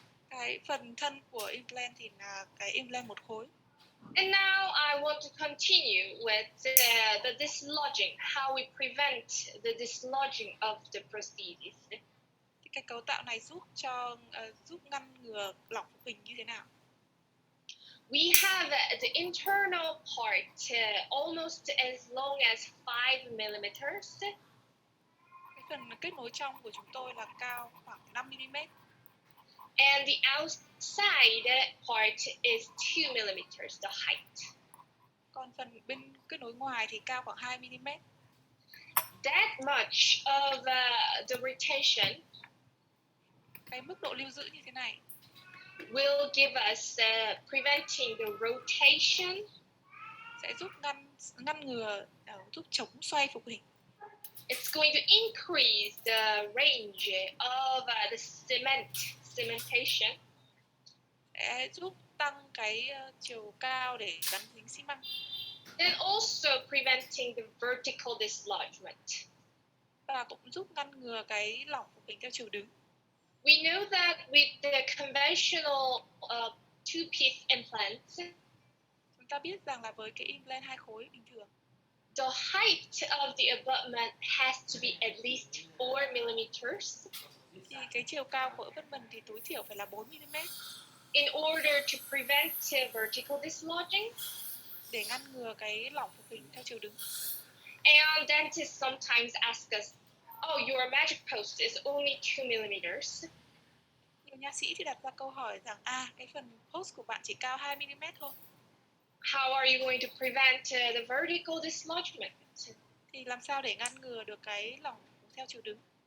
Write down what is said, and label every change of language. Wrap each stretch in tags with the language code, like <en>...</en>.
<vi>Cái phần thân của implant thì là cái implant một khối.</vi> <en>And now I want to continue with the dislodging, how we prevent the dislodging of the prosthesis.</en> <vi>Thì cái cấu tạo này giúp ngăn ngừa lỏng phục hình như thế nào?</vi> <en>We have the internal part almost as long as 5 mm.</en> <vi>Cái phần kết nối trong của chúng tôi là cao khoảng 5 mm.</vi> <en>And the outside part is 2 mm, the height.</en> <vi>Còn phần bên kết nối ngoài thì cao khoảng 2 mm.</vi> <en>That much of the retention,</en> <vi>cái mức độ lưu giữ như thế này,</vi> <en>will give us preventing the rotation,</en> <vi>sẽ giúp ngăn ngừa, giúp chống xoay phục hình.</vi> <en>It's going to increase the range of the cementation.</en> <vi>Sẽ giúp tăng cái chiều cao để gắn dính xi măng.</vi> <en>And also preventing the vertical dislodgement.</en> <vi>và cũng giúp ngăn ngừa cái lỏng phục hình theo chiều đứng.</vi> <en>We know that with the conventional two-piece implants,</en> <vi>Chúng ta biết rằng là với cái implant 2 khối bình thường,</vi> <en>the height of the abutment has to be at least 4 millimeters</en> <vi>thì cái chiều cao của abutment thì tối thiểu phải là 4 mm</vi> <en>in order to prevent vertical dislodging.</en> <vi>để ngăn ngừa cái lỏng phục hình theo chiều đứng.</vi> <en>And dentists sometimes ask us, oh, your magic post is only 2 millimeters.</en> <vi>Nhiều nha sĩ thì đặt ra câu hỏi rằng cái phần post của bạn chỉ cao 2 mm thôi.</vi> <en>How are you going to prevent the vertical dislodgement?</en> <vi>Thì làm sao để ngăn ngừa được cái lỏng theo chiều đứng?</vi>